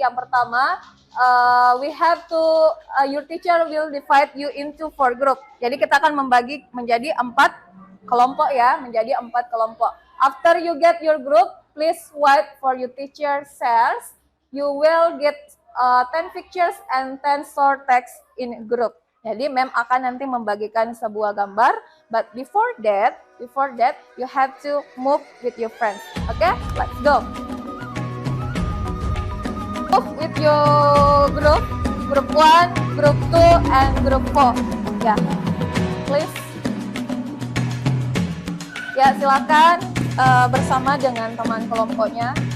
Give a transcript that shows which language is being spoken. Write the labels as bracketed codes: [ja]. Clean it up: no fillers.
[id] Yang pertama, [en] we have to, your teacher will divide you into 4 group. [id] Jadi kita akan membagi menjadi 4 kelompok ya, menjadi 4 kelompok. [en] After you get your group, please wait for your teacher shares. You will get 10 pictures and 10 short text in group. [id] Jadi Mem akan nanti membagikan sebuah gambar, [en] but before that you have to move with your friends. Okay, let's go. Move with your group 1, group 2, and group 4. Ya, please. [id] Ya, silakan bersama dengan teman kelompoknya.